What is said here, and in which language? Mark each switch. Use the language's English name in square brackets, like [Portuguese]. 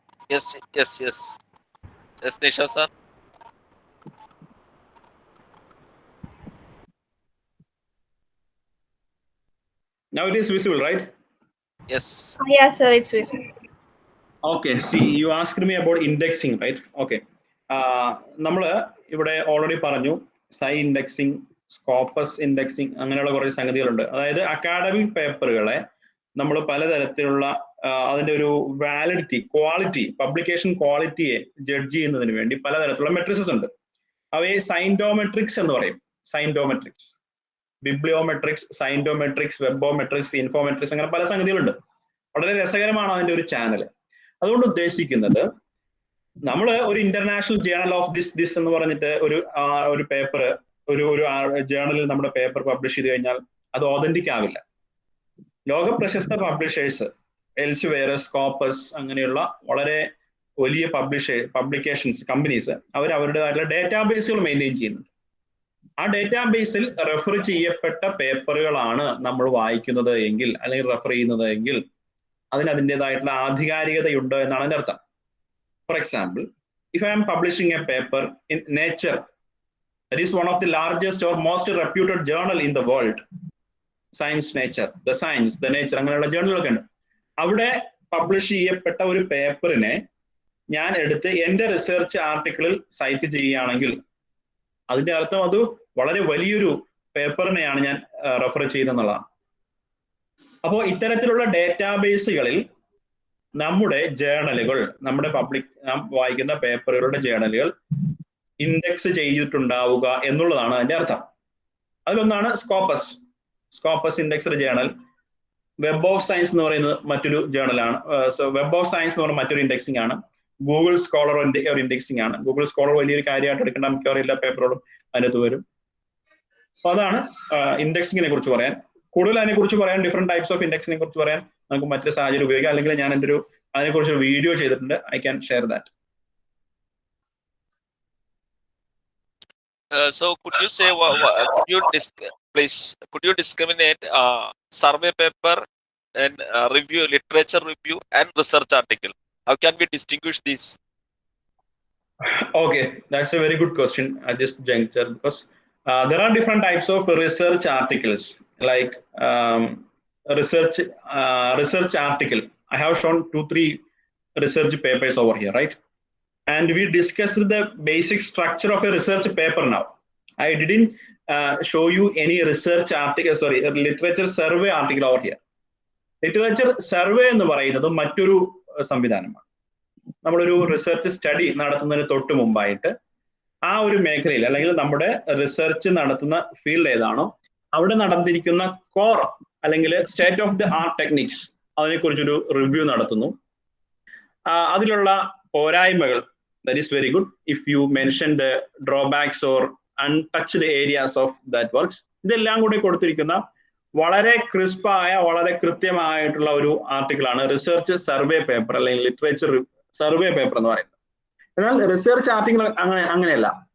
[English] Yes, Nisha sir. Now it is visible, right? Yes. Yeah, sir, it's visible. Okay, see, you asked me about indexing, right? Okay. [Malayalam] നമ്മള് ഇവിടെ already പറഞ്ഞു indexing, Scopus indexing അങ്ങനെയുള്ള കുറേ സംഗതികളുണ്ട്. അതായത് academic പേപ്പറുകളെ നമ്മൾ പലതരത്തിലുള്ള അതിന്റെ ഒരു വാലിഡിറ്റി, ക്വാളിറ്റി, പബ്ലിക്കേഷൻ ക്വാളിറ്റിയെ ജഡ്ജ് ചെയ്യുന്നതിന് വേണ്ടി പലതരത്തിലുള്ള മെട്രിക്സ് ഉണ്ട്. അവയെ സൈന്റോമെട്രിക്സ് എന്ന് പറയും. സൈന്റോമെട്രിക്സ്, ബിബ്ലിയോമെട്രിക്സ്, സൈന്റോമെട്രിക്സ്, വെബോമെട്രിക്സ്, ഇൻഫോമെട്രിക്സ്, അങ്ങനെ പല സംഗതികളുണ്ട്. വളരെ രസകരമാണ് അതിന്റെ ഒരു ചാനൽ. അതുകൊണ്ട് ഉദ്ദേശിക്കുന്നത് നമ്മൾ ഒരു [English] international journal of this [Malayalam] എന്ന് പറഞ്ഞിട്ട് ഒരു പേപ്പർ, ഒരു ജേണലിൽ നമ്മുടെ പേപ്പർ പബ്ലിഷ് ചെയ്ത് കഴിഞ്ഞാൽ അത് ഓതന്റിക് ആവില്ല. ലോക പ്രശസ്ത പബ്ലിഷേഴ്സ്, എൽസ്വെയർ, സ്കോപ്പസ് അങ്ങനെയുള്ള വളരെ വലിയ പബ്ലിക്കേഷൻസ് കമ്പനീസ് അവർ അവരുടേതായിട്ടുള്ള ഡേറ്റാബേസുകൾ മെയിൻറ്റെയിൻ ചെയ്യുന്നുണ്ട്. ആ ഡേറ്റാബേസിൽ റെഫർ ചെയ്യപ്പെട്ട പേപ്പറുകളാണ് നമ്മൾ വായിക്കുന്നത് എങ്കിൽ അല്ലെങ്കിൽ റെഫർ ചെയ്യുന്നത് എങ്കിൽ അതിന് അതിൻ്റെതായിട്ടുള്ള ആധികാരികതയുണ്ട് എന്നാണ് അതിന്റെ അർത്ഥം. [English] for example, if I am publishing a paper in Nature, that is one of the largest or most reputed journal in the world, Science, Nature, the Science, the Nature, [Malayalam] അങ്ങനെയുള്ള ജേർണലൊക്കെ ഉണ്ട്. അവിടെ പബ്ലിഷ് ചെയ്യപ്പെട്ട ഒരു പേപ്പറിനെ ഞാൻ എടുത്ത് എൻ്റെ റിസർച്ച് ആർട്ടിക്കിളിൽ സൈറ്റ് ചെയ്യുകയാണെങ്കിൽ അതിന്റെ അർത്ഥം അത് വളരെ വലിയൊരു പേപ്പറിനെയാണ് ഞാൻ റെഫർ ചെയ്യുന്നതെന്നുള്ളതാണ്. അപ്പോൾ ഇത്തരത്തിലുള്ള ഡേറ്റാബേസുകളിൽ നമ്മുടെ ജേർണലുകൾ, നമ്മുടെ നാം വായിക്കുന്ന പേപ്പറുകളുടെ ജേർണലുകൾ ഇൻഡെക്സ് ചെയ്തിട്ടുണ്ടാവുക എന്നുള്ളതാണ് അതിന്റെ അർത്ഥം. അതിലൊന്നാണ് Scopus indexed journal. Web of science എന്ന് പറയുന്നത് മറ്റൊരു ജേർണലാണ്. വെബ് ഓഫ് സയൻസ് എന്ന് പറയുന്നത് മറ്റൊരു ഇൻഡെക്സിംഗ് ആണ്. ഗൂഗിൾ സ്കോളർ ഒരു ഇൻഡെക്സിംഗ് ആണ്. ഗൂഗിൾ സ്കോളർ വലിയൊരു കാര്യമായിട്ട് എടുക്കേണ്ട മിക്കവാറും എല്ലാ പേപ്പറുകളും അതിനകത്ത് വരും. അപ്പൊ അതാണ് ഇൻഡെക്സിങ്ങിനെ കുറിച്ച് പറയാൻ. കൂടുതൽ അതിനെക്കുറിച്ച് പറയാൻ, [English] different types of ഇൻഡെക്സിനെ [Malayalam] കുറിച്ച് പറയാൻ നമുക്ക് മറ്റൊരു സാഹചര്യം ഉപയോഗിക്കാം. അല്ലെങ്കിൽ ഞാൻ എൻ്റെ അതിനെക്കുറിച്ച് ഒരു വീഡിയോ ചെയ്തിട്ടുണ്ട്. [English] I can share that. So could you say, could you discriminate survey paper and review, literature review and research article? How can we distinguish these? Okay, that's a very good question at this juncture, because there are different types of research articles, like research article. I have shown 2-3 research papers over here, right? And we discussed the basic structure of a research paper now. I didn't show you any research article, sorry, literature survey article over here. [Malayalam] Literature survey എന്ന് പറയുന്നത് മറ്റൊരു സംവിധാനമാണ്. നമ്മളൊരു research study നടത്തുന്നതിന് തൊട്ട് മുമ്പായിട്ട് ആ ഒരു മേഖലയിൽ അല്ലെങ്കിൽ നമ്മുടെ റിസർച്ച് നടത്തുന്ന ഫീൽഡ് ഏതാണോ അവിടെ നടന്നിരിക്കുന്ന കോർ അല്ലെങ്കിൽ state of the art techniques അതിനെക്കുറിച്ചൊരു review നടത്തുന്നു. അതിലുള്ള പോരായ്മകൾ, [English] that is very good if you mention the drawbacks or untouched areas of that works. [Malayalam] ഇതെല്ലാം കൂടി കൊടുത്തിരിക്കുന്ന വളരെ ക്രിസ്പായ, വളരെ കൃത്യമായിട്ടുള്ള ഒരു ആർട്ടിക്കിളാണ് റിസർച്ച് സർവേ പേപ്പർ അല്ലെങ്കിൽ ലിറ്ററേച്ചർ സർവേ പേപ്പർ എന്ന് പറയുന്നത്. എന്നാൽ റിസർച്ച് ആർട്ടിക്കിൾ അങ്ങനെയല്ല.